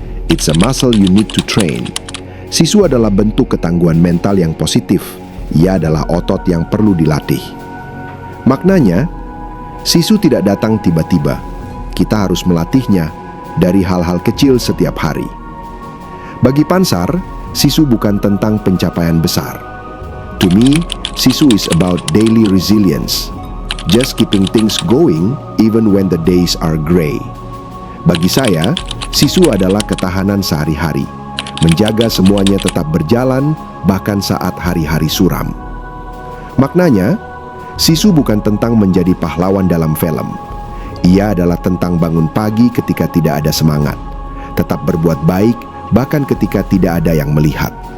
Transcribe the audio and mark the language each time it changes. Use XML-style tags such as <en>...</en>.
<en>It's a muscle you need to train.</en> <id>Sisu adalah bentuk ketangguhan mental yang positif. Ia adalah otot yang perlu dilatih. Maknanya, sisu tidak datang tiba-tiba. Kita harus melatihnya dari hal-hal kecil setiap hari. Bagi Pansar, sisu bukan tentang pencapaian besar.</id> <en>To me, sisu is about daily resilience. Just keeping things going even when the days are gray.</en> <id>Bagi saya, sisu adalah ketahanan sehari-hari. Menjaga semuanya tetap berjalan bahkan saat hari-hari suram. Maknanya, sisu bukan tentang menjadi pahlawan dalam film. Ia adalah tentang bangun pagi ketika tidak ada semangat, tetap berbuat baik bahkan ketika tidak ada yang melihat.</id>